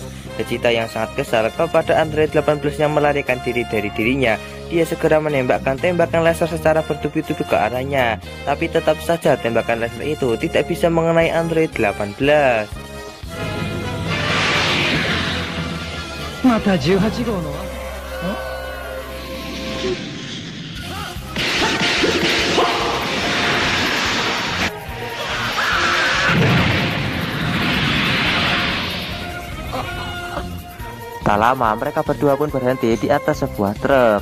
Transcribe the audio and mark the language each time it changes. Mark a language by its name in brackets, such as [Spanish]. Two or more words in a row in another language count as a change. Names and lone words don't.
[Indonesian] Vegeta yang sangat kesal kepada Android 18 yang melarikan diri dari dirinya, dia segera menembakkan tembakan laser secara bertubi-tubi ke arahnya, tapi tetap saja tembakan laser itu tidak bisa mengenai Android 18. [Japanese] また18号の [Indonesian] Tak lama mereka berdua pun berhenti di atas sebuah truk.